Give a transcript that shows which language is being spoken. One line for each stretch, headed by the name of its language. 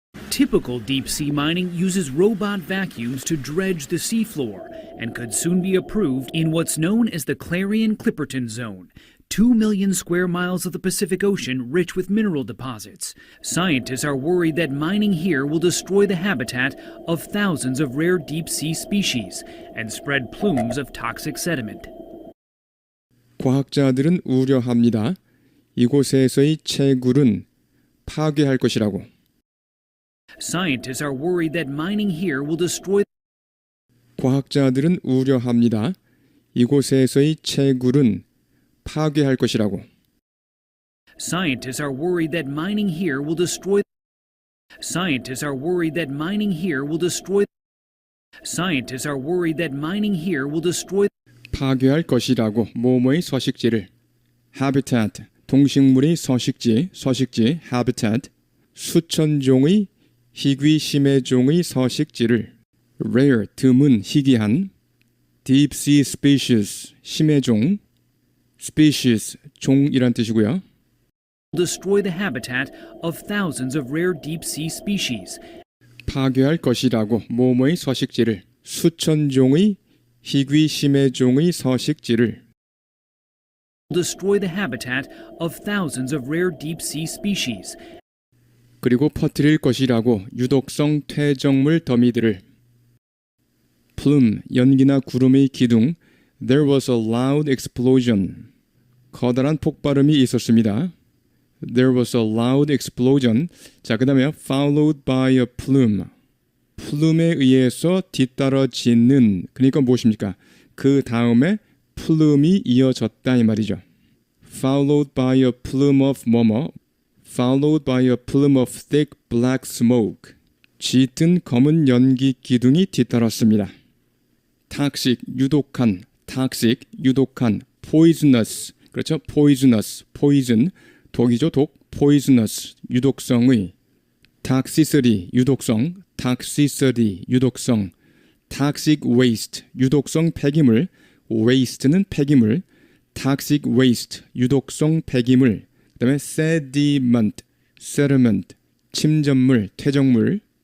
English: Typical deep-sea mining uses robot vacuums to dredge the seafloor and could soon be approved in what's known as the Clarion-Clipperton Zone, 2 million square miles of the Pacific Ocean rich with mineral deposits. Scientists are worried that mining here will destroy the habitat of thousands of rare deep-sea species and spread plumes of toxic sediment.
Korean: 과학자들은 우려합니다. 이곳에서의 채굴은 파괴할 것이라고.
English: Scientists are worried that mining here will destroy.
Korean: 과학자들은 우려합니다. 이곳에서의 채굴은 파괴할 것이라고.
English: Scientists are worried that mining here will destroy. Scientists are worried that mining here will destroy. Scientists are worried that mining here will destroy.
Korean: 파괴할 것이라고 뭐뭐의 서식지를. habitat, 동식물의 서식지, habitat. 수천 종의 희귀 심해종의 서식지를. rare, 드문, 희귀한.
English: deep sea species, 심해종.
Korean: species, 종이란 뜻이고요.
English: Destroy the habitat of thousands of rare deep-sea species.
Korean: 파괴할 것이라고 뭐뭐의 서식지를. 수천 종의 희귀 심해종의 서식지를.
English: Destroy the habitat of thousands of rare deep-sea species.
Korean: 그리고 퍼뜨릴 것이라고 유독성 퇴적물 더미들을. plume, 연기나 구름의 기둥.
English: There was a loud explosion.
Korean: 커다란 폭발음이 있었습니다.
English: There was a loud explosion.
Korean: 자, 그 다음에
English: followed by a plume.
Korean: 플룸에 의해서 뒤따라지는, 그러니까 무엇입니까? 그 다음에 플룸이 이어졌다 이 말이죠.
English: Followed by a plume of 뭐뭐. Followed by a plume of thick black smoke.
Korean: 짙은 검은 연기 기둥이 뒤따랐습니다.
English: toxic, 유독한, toxic, 유독한, poisonous, 그렇죠?
Korean: poisonous, poison, 독이죠, 독, poisonous, 유독성의, toxicity, 유독성, toxicity, 유독성, toxic waste, 유독성 폐기물, waste는 폐기물, toxic waste, 유독성 폐기물, 그 다음에 sediment, sediment, 침전물, 퇴적물,